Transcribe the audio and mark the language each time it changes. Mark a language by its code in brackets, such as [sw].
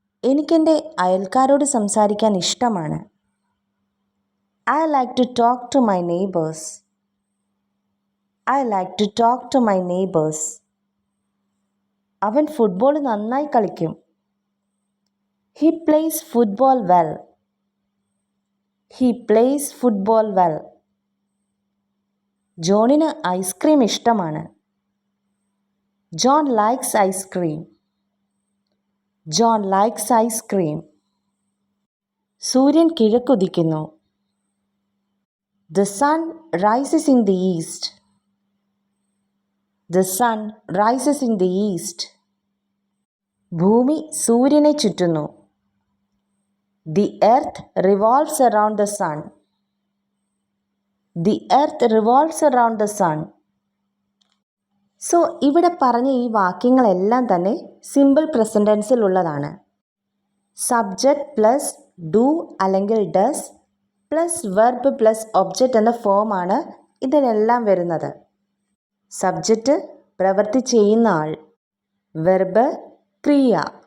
[ml] എനിക്കെൻ്റെ അയൽക്കാരോട് സംസാരിക്കാൻ ഇഷ്ടമാണ്. [en] I like to talk to my neighbors. I like to talk to my neighbors. [ml] അവൻ football നന്നായി കളിക്കും. [en] He plays football well. He plays football well. [ml] ജോണിന് ice cream ഇഷ്ടമാണ്. [en] John likes ice cream. John likes ice cream. [ml] സൂര്യൻ കിഴക്കുദിക്കുന്നു. [en] The sun rises in the east. The sun rises in the east. [ml] ഭൂമി സൂര്യനെ ചുറ്റുന്നു. [en] The earth revolves around the sun. The earth revolves around the sun. [ml] So ഇവിടെ പറഞ്ഞ ഈ വാക്യങ്ങളെല്ലാം തന്നെ simple present ടെൻസിലുള്ളതാണ്. Subject plus do അല്ലെങ്കിൽ does plus verb plus object എന്ന ഫോമാണ് ഇതിനെല്ലാം വരുന്നത്. സബ്ജക്റ്റ് പ്രവൃത്തി ചെയ്യുന്ന ആൾ, വെർബ് ക്രിയ.